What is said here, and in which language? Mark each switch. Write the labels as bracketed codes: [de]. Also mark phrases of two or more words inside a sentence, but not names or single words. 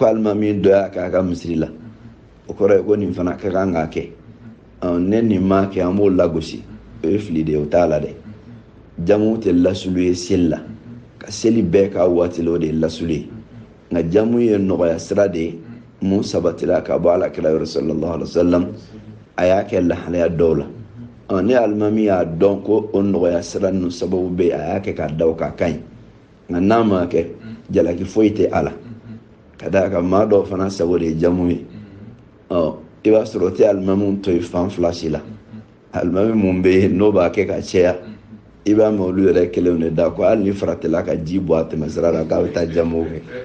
[bm] alimami dɔ y'a k'a ka misiri la o kɔrɔ ye ko nin fana ka kan k'a kɛ ne nin m'a kɛ an b'o lagosi o ye fili de ye o t'a la dɛ jamu tɛ lasulu ye seli la ka seli bɛɛ ka waati la o de ye lasulu ye nka jamu ye nɔgɔya sira de ye mun sabatila ka bɔ alakira yɔrɔ [ar] صلى الله عليه وسلم [bm] a y'a kɛ lahalaya dɔw la ni alimami y'a dɔn ko o nɔgɔya sira ninnu sababu bɛ a y'a kɛ k'a da o ka kan ɲi nka n'a ma kɛ jalaki foyi tɛ a la ka d'a kan maa dɔw fana sago de ye jamu ye i b'a sɔrɔ o tɛ alimami to ye fan fila si la alimami mun bɛ yen n'o b'a kɛ ka caya i b'a mɛn olu yɛrɛ kelenw de da ko hali ni faratila ka ji bɔ a tɛmɛsira la k'a bɛ taa jamu kɛ